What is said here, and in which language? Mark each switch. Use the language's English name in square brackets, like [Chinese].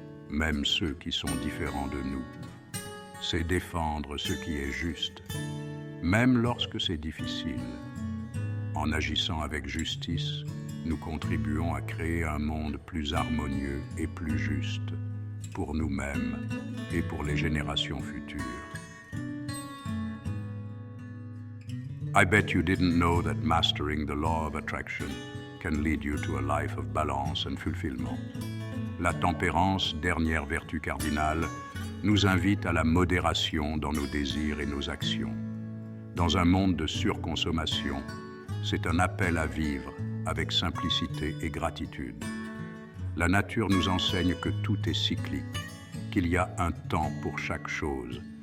[French] même ceux qui sont différents de nous. C'est défendre ce qui est juste, même lorsque c'est difficile. En agissant avec justice, nous contribuons à créer un monde plus harmonieux et plus juste pour nous-mêmes et pour les générations futures. [English] I bet you didn't know that mastering the law of attraction can lead you to a life of balance and fulfillment. [French] La tempérance, dernière vertu cardinale, nous invite à la modération dans nos désirs et nos actions. Dans un monde de surconsommation, c'est un appel à vivre avec simplicité et gratitude. La nature nous enseigne que tout est cyclique, qu'il y a un temps pour chaque chose.